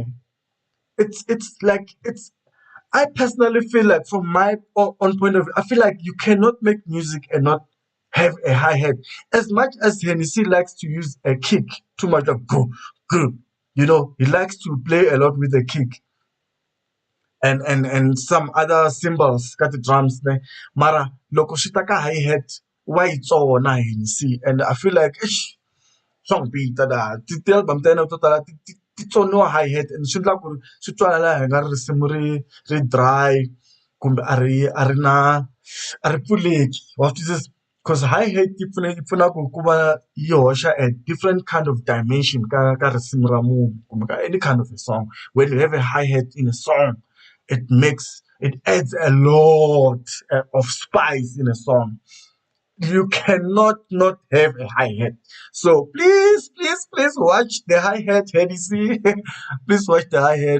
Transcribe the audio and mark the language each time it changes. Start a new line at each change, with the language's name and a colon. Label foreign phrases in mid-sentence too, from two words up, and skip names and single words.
English: It's like it's I personally feel like from my own point of view, I feel like you cannot make music and not have a hi-hat. As much as Hennessy likes to use a kick, too much of go, he likes to play a lot with the kick and some other cymbals, got the drums there.
Tsonga: Mara, loko shitaka hi-hat,
English: why it's all
Tsonga: na Hennessy.
English: And I feel like, song beat
Tsonga: tada ti album ta yena to tala ti tsoniwa
English: hi-hat and
Tsonga: swi endla ku ri swi twala hi nga ri risimu ri dry kumbe a ri pfuleki wa swi twisisa because hi-hat yi pfuna ku va yi hoxa
English: a different kind of dimension
Tsonga: ka risimu ra munhu kumbe ka
English: any kind of a song. When you have a hi-hat in a song, it adds a lot of spice in a song. You cannot not have a hi-hat. So please, please, please watch the hi-hat, Hennessy. Please watch the hi-hat.